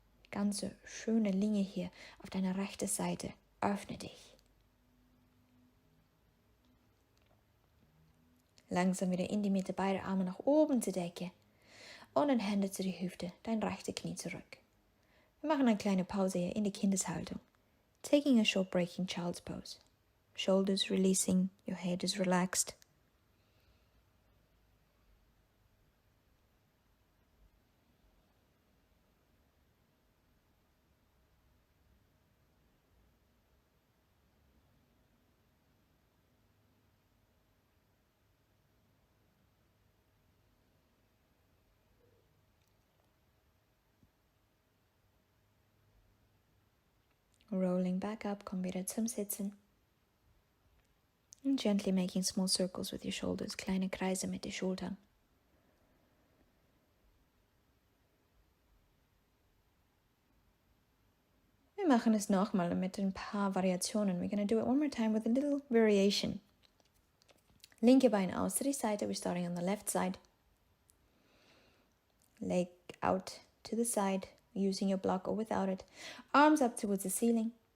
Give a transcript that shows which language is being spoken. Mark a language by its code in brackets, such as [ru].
[de] Ganze schöne Länge hier auf deiner rechten Seite. Öffne dich. Langsam wieder in die Mitte, beide Arme nach oben zur Decke und dann Hände zu die Hüfte, dein rechte Knie zurück. Wir machen eine kleine Pause hier in die Kindeshaltung. [en] Taking a short break in Child's Pose. Shoulders releasing, your head is relaxed. Rolling back up, [de] komm wieder zum Sitzen. [en] And gently making small circles with your shoulders, [de] kleine Kreise mit den Schultern. Wir machen es nochmal mit ein paar Variationen. [en] We're going to do it one more time with a little variation. [de] Linke Bein aus [en] to the Seite. We're starting on the left side. Leg out to the side, using your block or without it. Arms up towards the ceiling.